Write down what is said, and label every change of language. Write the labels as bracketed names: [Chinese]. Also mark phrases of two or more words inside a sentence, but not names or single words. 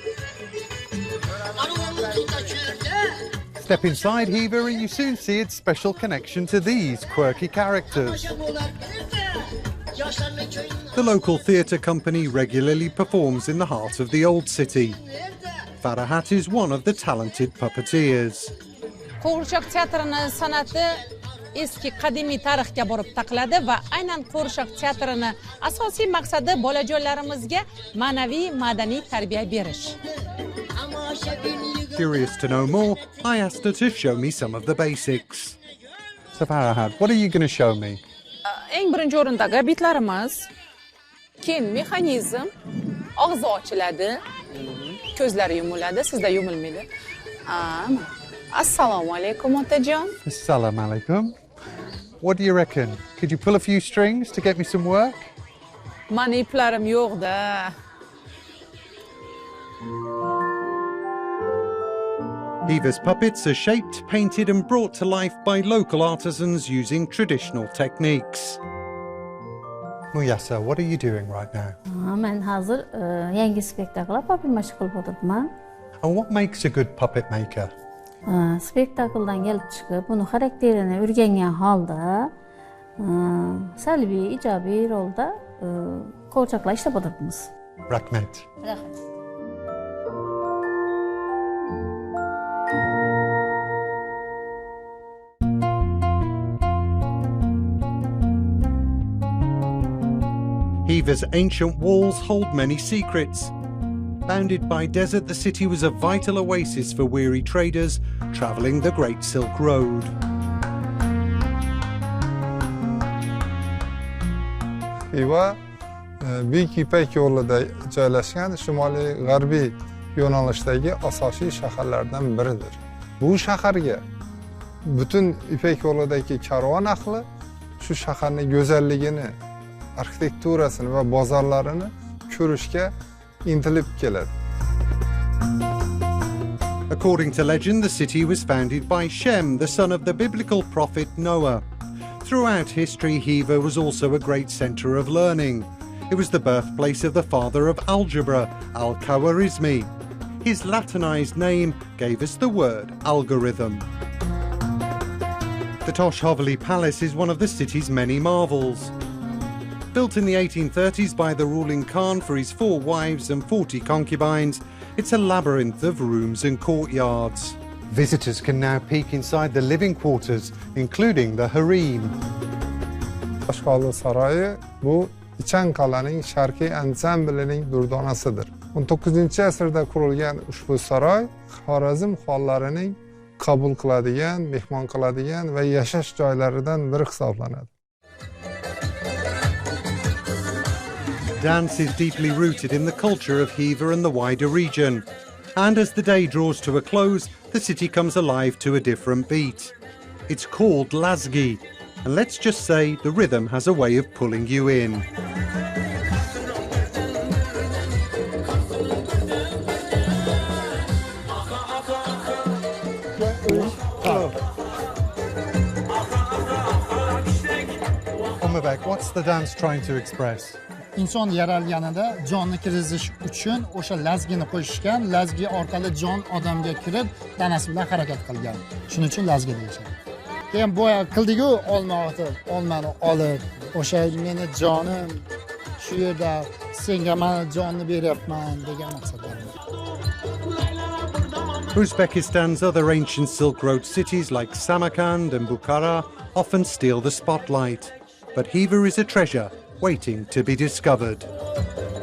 [English] Step inside Xiva and you soon see its special connection to these quirky characters. The local theatre company regularly performs in the heart of the old city. Farahat is one of the talented puppeteers. [Uzbek] Qo'g'irchoq teatrini san'ati eski qadimiy tarixga borib taqaladi va aynan qo'g'irchoq teatrini asosiy maqsadi bolajonlarimizga ma'naviy madaniy tarbiya berish. [English] Curious to know more, I asked her to show me some of the basics. So Farahat, what are you going to show me? [Uzbek] Eng birinchi o'rindagi bitlarimiz, keyin mexanizm, og'zi ochiladi, ko'zlari yumiladi, sizda yumilmaydi. Assalomu alaykum otajon. [Arabic] السلام عليكم. [English] What do you reckon? Could you pull a few strings to get me some work? [Uzbek] Mani iplarim yo'q-da. [English] Xiva's puppets are shaped, painted and brought to life by local artisans using traditional techniques. Muyasa, what are you doing right now? [Uzbek] Men hozir yangi spektakl puppet mashq qilib o'tiribman. [English] And what makes a good puppet maker? [Uzbek] Spektakldan kelib chiqib, buni xarakterini o'rgangan holda, salbiy, ijobiy rolda qo'g'irchoqlar ishlab o'tiribmiz. Rahmat. Rahmat. [English] Xiva's ancient walls hold many secrets. Bounded by desert, the city was a vital oasis for weary traders travelling the Great Silk Road. [Uzbek] Xiva Buyuk Ipak yo'lida joylashgan shimoliy g'arbiy yo'nalishdagi asosiy shaharlardan biridir. Bu shaharga butun Ipak yo'lidagi karvon ahli shu shaharning go'zalligini, arxitekturasini va bozorlarini ko'rishga intilib keladi. [English] According to legend, the city was founded by Shem, the son of the biblical prophet Noah. Throughout history, Xiva was also a great centre of learning. It was the birthplace of the father of algebra, Al-Khwarizmi. His Latinized name gave us the word algorithm. The Tosh Haveli Palace is one of the city's many marvels. Built in the 1830s by the ruling Khan for his 4 wives and 40 concubines, it's a labyrinth of rooms and courtyards. Visitors can now peek inside the living quarters, including the harem. [Uzbek] Tosh Haveli saroyi bu Ichin Kalaning sharqiy ansamblining durdonasidir. 19-asrda qurilgan ushbu saroy Xorazm xonlarining qabul qiladigan, mehmon qiladigan va yashash joylaridan biri hisoblanadi. [English] Dance is deeply rooted in the culture of Xiva and the wider region. And as the day draws to a close, the city comes alive to a different beat. It's called Lazgi, and let's just say the rhythm has a way of pulling you in. Umabek, what's the dance trying to express? [Uzbek] İnson yaralganida jonni kirizish uchun o'sha lazgini qo'shishgan, lazgi orqali jon odamga kirib, tanasi bilan harakat qilgan. Shuning uchun lazgi deyishadi. Keyin boya qildigu olmani olib, o'sha meni jonim shu yerda senga men jonni beryapman degan maqsadda. [English] Uzbekistan's other ancient Silk Road cities like Samarkand and Bukhara often steal the spotlight. But Xiva is a treasure waiting to be discovered.